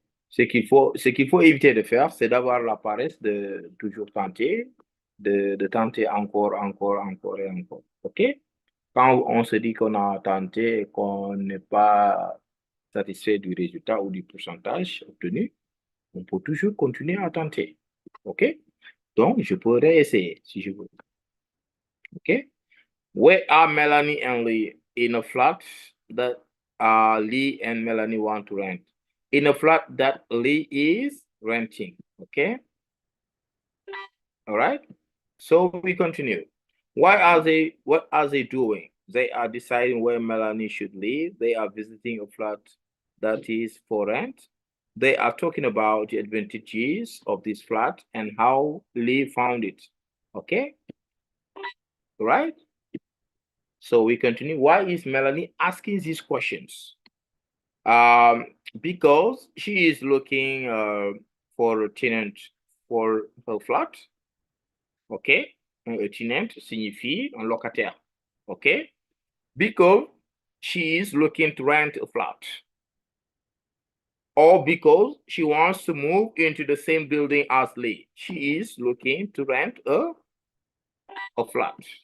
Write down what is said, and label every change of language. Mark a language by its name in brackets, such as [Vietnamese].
[French] Ce qu'il faut éviter de faire, c'est d'avoir la paresse de toujours tenter, de tenter encore et encore. OK? Quand on se dit qu'on a tenté et qu'on n'est pas satisfait du résultat ou du pourcentage obtenu, on peut toujours continuer à tenter. OK? Donc, je peux réessayer si je veux. OK? [English] Where are Melanie and Lee? In a flat that Lee and Melanie want to rent. In a flat that Lee is renting. Okay? All right? So we continue. What are they doing? They are deciding where Melanie should live. They are visiting a flat that is for rent. They are talking about the advantages of this flat and how Lee found it. Okay? Right? So we continue. Why is Melanie asking these questions? Because she is looking for a tenant for her flat. Okay? [French] Un tenant signifie un locataire. [English] Okay? Because she is looking to rent a flat. Or because she wants to move into the same building as Lee. She is looking to rent a flat.